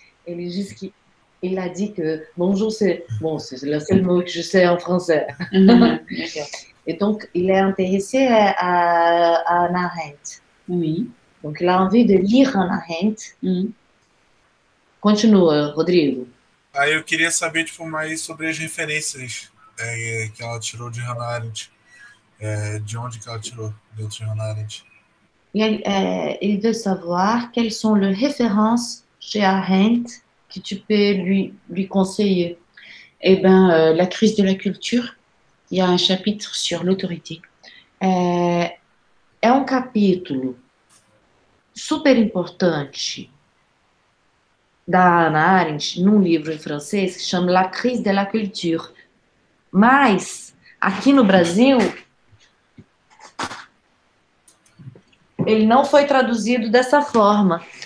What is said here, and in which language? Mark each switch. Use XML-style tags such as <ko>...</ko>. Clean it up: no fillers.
<pt>Ele disse que</pt> <fr>il a dit que bonjour, c'est le seul mot que je sais en français. Et donc, il est intéressé à Hannah Arendt. Oui. Donc, il a envie de lire Hannah Arendt.</fr> <pt>Continua, Rodrigo. Aí eu queria saber, tipo, mais sobre as referências que ela tirou de Hannah Arendt. De onde que ela tirou dentro de Hannah Arendt.</pt> <fr>Il veut savoir quelles sont les références chez Arendt que tu peux lui conseiller. Eh bien, la crise de la culture, il y a un chapitre sur l'autorité.</fr> <pt>É um capítulo super importante da Hannah Arendt num livro em francês que chama La crise de la culture. Mas, aqui no Brasil, ele não foi traduzido dessa forma.</pt>